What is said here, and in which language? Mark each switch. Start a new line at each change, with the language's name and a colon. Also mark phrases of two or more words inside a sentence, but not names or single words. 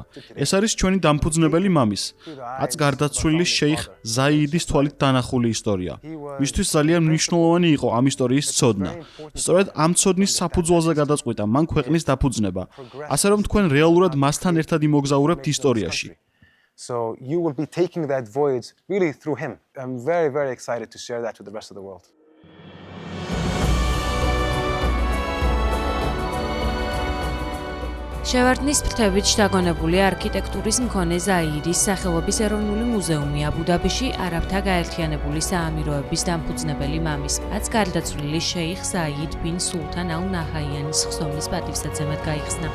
Georgian: ეს არის ჩვენი დამფუძნებელი მამის, აწ გარდაცვლილი შეიხ ზაიდის თვალით დანახული ისტორია. მისთვის ძალიან მნიშვნელოვანი იყო ამ ისტორიის ცოდნა. სწორედ ამ ცოდნის საფუძველზე გადაწყვიტა მან ქვეყნის დაფუძნება, ასე რომ თქვენ რეალურად მასთან ერთად იმოგზაურებთ ისტორიაში.
English: So you will be taking that voyage really through him. I'm very, very excited to share that with the rest of the world.
Georgian: შევარდნის ფრთებით შთაგონებული არქიტექტურის მქონე ზაიდის სახელობის ეროვნული მუზეუმი აბუ-დაბიში არაბთა გაერთიანებული საამიროების დამფუძნებელი მამის, აწ გარდაცვლილი შეიხ ზაიდ ბინ სულთან ალ-ნაჰიანის ხსოვნის პატივსაცემად გაიხსნა.